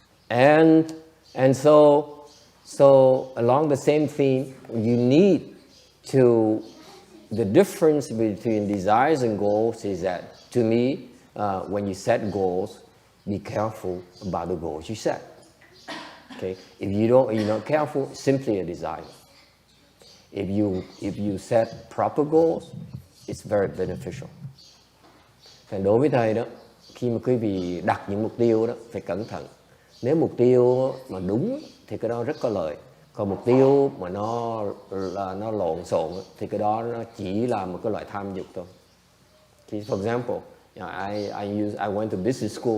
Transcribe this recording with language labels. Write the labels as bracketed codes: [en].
[en] And so along the same theme, you need to, the difference between desires and goals is that, to me, when you set goals, be careful about the goals you set. Okay? If you're not careful, it's simply a desire. If you set proper goals, it's very beneficial. [vi] Và đối với thầy đó, khi mà quý vị đặt những mục tiêu đó, phải cẩn thận. Nếu mục tiêu mà đúng thì cái đó rất có lợi. Còn mục tiêu mà nó lộn xộn thì cái đó nó chỉ là một cái loại tham dục thôi. [en] For example, I went to business school.